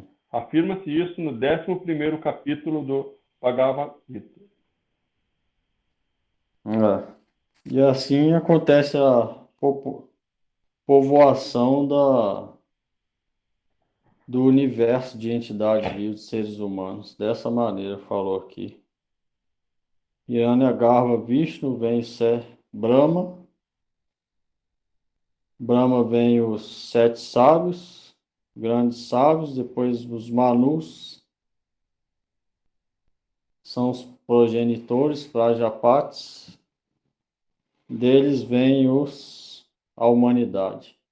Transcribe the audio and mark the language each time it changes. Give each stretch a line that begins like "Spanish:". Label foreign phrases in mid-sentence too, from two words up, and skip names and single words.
Portuguese: Afirma-se isso no 11º capítulo do Bhagavad Gita. E assim acontece a povoação do universo de entidades vivas, de seres humanos. Dessa maneira, falou aqui. Hiranyagarbha Vishnu vem Brahma. Brahma vem os sete sábios, grandes sábios, depois os Manus, são os progenitores, Prajapatis, deles vem a humanidade.